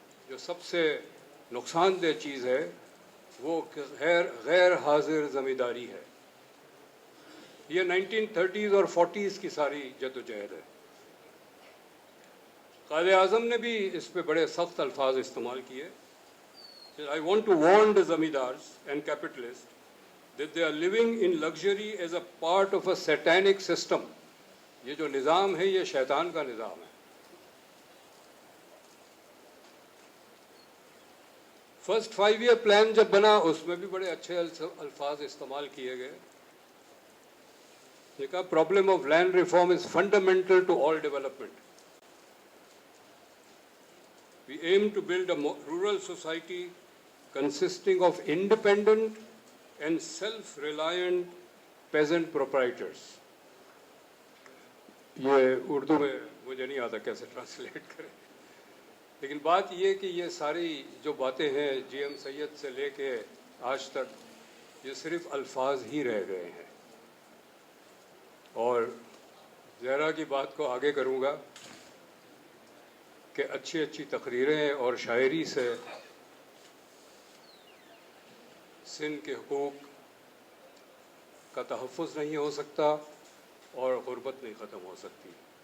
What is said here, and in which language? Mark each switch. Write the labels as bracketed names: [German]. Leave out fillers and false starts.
[Hindi] जो सबसे नुकसानदेह चीज़ है वो गैर हाजिर ज़मींदारी है। ये 1930s और 40s की सारी जद्दोजहद है। कायदे आज़म ने भी इस पे बड़े सख्त अल्फाज इस्तेमाल किए। [English] I want to warn the zamindars and capitalists that they are living in luxury as a part of a satanic system. [Hindi] ये जो निज़ाम है ये शैतान का निज़ाम है। फर्स्ट 5-year प्लान जब बना उसमें भी बड़े अच्छे अल्फाज इस्तेमाल किए गए। ये कहा, [English] Problem of land reform is fundamental to all development. We aim to build a rural society consisting of independent and self-reliant peasant proprietors. [Hindi] ये उर्दू में मुझे नहीं आता कैसे ट्रांसलेट करें, लेकिन बात ये कि ये सारी जो बातें हैं जीएम सैयद से लेके आज तक, ये सिर्फ अल्फाज ही रह गए हैं। और ज़हरा की बात को आगे करूँगा कि अच्छी अच्छी तकरीरें और शायरी से सिंध के हुकूक का तहफ़्फ़ुज़ नहीं हो सकता और गुर्बत नहीं ख़त्म हो सकती।